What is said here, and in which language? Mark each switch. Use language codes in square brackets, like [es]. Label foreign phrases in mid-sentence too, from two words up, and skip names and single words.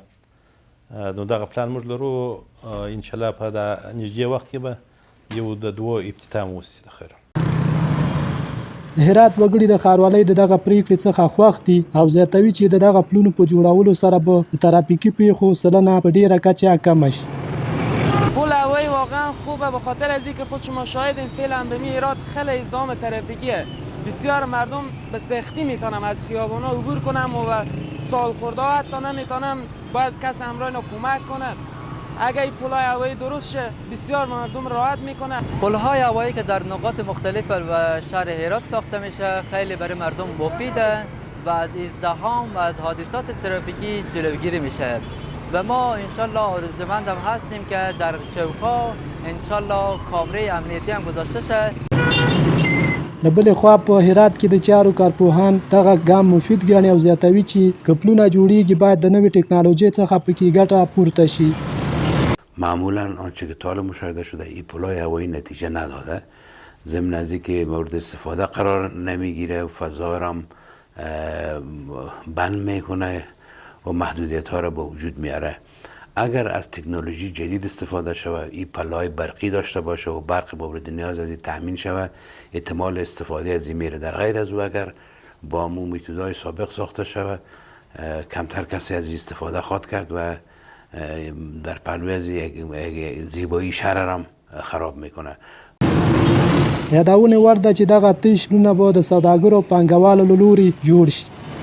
[ps] نو دغه پلان موږ لرو انشاءالله په دا نږدې وخت کې به یو د 2 افتتاح وشي د خیر. د هرات وګړي د ښاروالۍ د دغه پریکړې څخه خوښ دي او زیاتوي چې د دغه پلونو په جوړولو سره به د ترافیکي پیښو سلنه په ډیره کچه کمه شي. [fa] پل هوایی واقعا خوبه به خاطر از اینکه خود شما شاهدین فعلا به هرات خیلی ازدحام ترافیکیه. بسیار مردم به سختی میتونم از خیابانا عبور کنم و سالخورده ها حتی نمیتونم باید کس همراه اینا کمک کنه. اگر این پل‌های هوایی درست شه بسیار مردم راحت میکنه. پل‌های هوایی که در نقاط مختلف و شهر هرات ساخته میشه خیلی برای مردم مفیده و از ازدحام و از حادثات ترافیکی جلوگیری میشه و ما انشالله آرزومند هم هستیم که در چوک‌ها انشالله کامره امنیتی هم گذاشته شه. [ps] له بلې خوا په هرات کې د چارو کارپوهان دغه ګام مفید ګڼي او زیاتوي چې که پلونه جوړیږي باید د نوې ټکنالوژۍ څخه پکې ګټه پورته شي. [fa] معمولا آنچه که تا حالا مشاهده شده این پل‌های هوایی نتیجه نداده، ضمن از اینکه مورد استفاده قرار نمیگیره و فضا را بند میکنه و محدودیت ها را به وجود میاره. اگر از تکنولوژی جدید استفاده شود، این پله‌های برقی داشته باشه و برق مورد نیاز از این تامین شود، احتمال استفاده از این میره. در غیر از او اگر با همون میتودهای سابق ساخته شود کمتر کسی از این استفاده خواهد کرد و در پلوی از زیبایی شهر هم خراب میکنه. [ps] یادونه ورده چې دغه 8 پلونه به د سوداګرو پانګوالو له لوري جوړ شي.